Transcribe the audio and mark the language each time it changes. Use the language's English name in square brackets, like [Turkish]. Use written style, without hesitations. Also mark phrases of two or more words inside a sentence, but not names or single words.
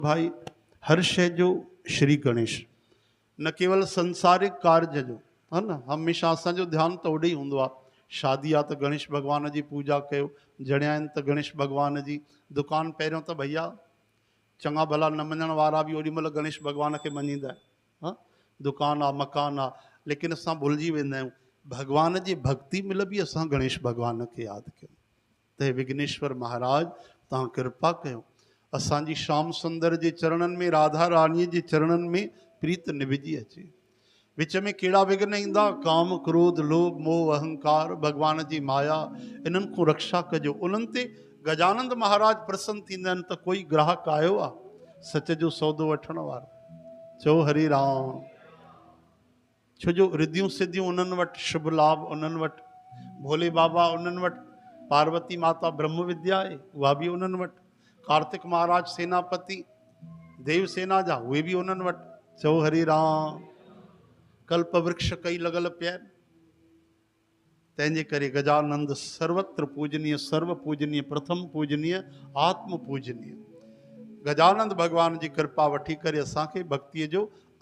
[Sindhi] भाई हर शय जो श्री गणेश न केवल संसारिक कार्य जो है न, हमेशा असांजो ध्यान त ओॾे ई हूंदो आहे। शादी आहे त गणेश भगवान जी पूजा कयो, जणिया आहिनि त गणेश भगवान जी, दुकान पहिरियों त भैया चङा भला न मञण वारा बि ओॾी महिल गणेश भगवान खे मञींदा आहिनि। हा, दुकान आहे, मकान आहे, लेकिन असां भुलिजी वेंदा आहियूं भगवान जी भक्ति महिल बि असां गणेश भगवान खे यादि कयूं। त हे विघ्नेश्वर महाराज तव्हां कृपा कयो, असांजी श्याम सुंदर जे चरणनि में, राधा रानीअ जे चरणनि में प्रीत निभिजी अचे। विच में कहिड़ा विघ्न ईंदा, काम क्रोध लोभ मोह अहंकार, भगवान जी माया, इन्हनि को रक्षा कजो। उन्हनि ते गजानंद महाराज प्रसन्न थींदा आहिनि त कोई ग्राहक आयो आहे सच जो सौदो वठण वारो, चओ हरि राम। छो जो रिद्धियूं सिद्धियूं उन्हनि वटि, शुभ लाभ उन्हनि वटि, भोले बाबा उन्हनि वटि, पार्वती माता ब्रह्म विद्या आहे उहा बि उन्हनि वटि, कार्तिक महाराज सेनापति देव सेना जा उहे बि उन्हनि वटि, चओ हरि राम। कल्प वृक्ष कई लॻल पिया आहिनि। तंहिंजे करे गजानंद सर्वत्र पूजनीय, सर्व पूजनीय, प्रथम पूजनीय, आत्म पूजनीय। गजानंद भगवान जी कृपा वठी करे असांखे भक्तिअ जो